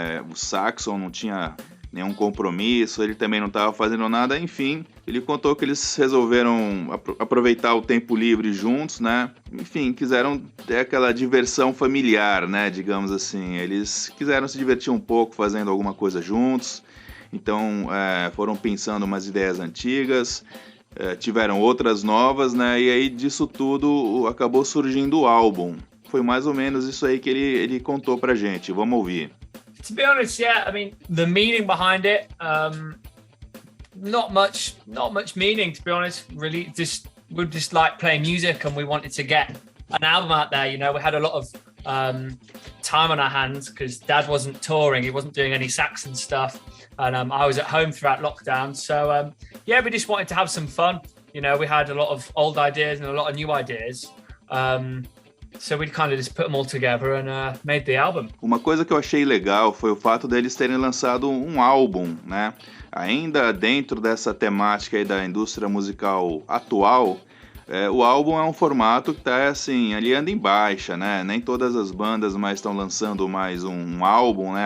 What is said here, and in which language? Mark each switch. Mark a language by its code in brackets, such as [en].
[pt] O Saxon não tinha nenhum compromisso, ele também não estava fazendo nada, enfim, ele contou que eles resolveram aproveitar o tempo livre juntos, né, enfim, quiseram ter aquela diversão familiar, né, digamos assim, eles quiseram se divertir um pouco fazendo alguma coisa juntos, então foram pensando umas ideias antigas, tiveram outras novas, né, e aí disso tudo acabou surgindo o álbum. Foi mais ou menos isso aí que ele contou pra gente, vamos ouvir. [en] To be honest, yeah, I mean, the meaning behind it, not much meaning, to be honest, really. We just like playing music and we wanted to get an album out there, you know. We had a lot of time on our hands because Dad wasn't touring, he wasn't doing any Saxon stuff, and I was at home throughout lockdown. So, yeah, we just wanted to have some fun. You know, we had a lot of old ideas and a lot of new ideas. So we kind of just put them all together and made the album. [pt] Uma coisa que eu achei legal foi o fato deles terem lançado um álbum, né? Ainda dentro dessa temática aí da indústria musical atual, o álbum é um formato que tá assim, ali anda em baixa, né? Nem todas as bandas mais estão lançando mais um álbum, né?